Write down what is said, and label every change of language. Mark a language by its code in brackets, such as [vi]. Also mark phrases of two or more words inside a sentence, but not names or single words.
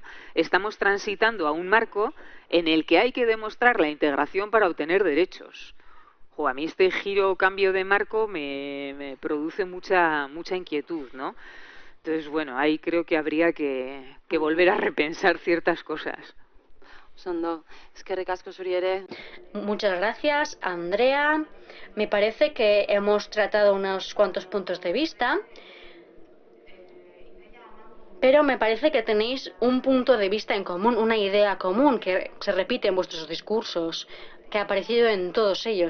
[es] Estamos transitando a un marco en el que hay que demostrar la integración para obtener derechos. A mí este giro o cambio de marco me produce mucha inquietud, ¿no? Entonces, bueno, ahí creo que habría que volver a repensar ciertas cosas. [eu] Sondo, eskerrik asko zuri ere. [es] Muchas gracias, Andrea. Me parece que hemos tratado unos cuantos puntos de vista, pero me parece que tenéis un punto de vista en común, una idea común que se repite en vuestros discursos, que ha aparecido en todos ellos.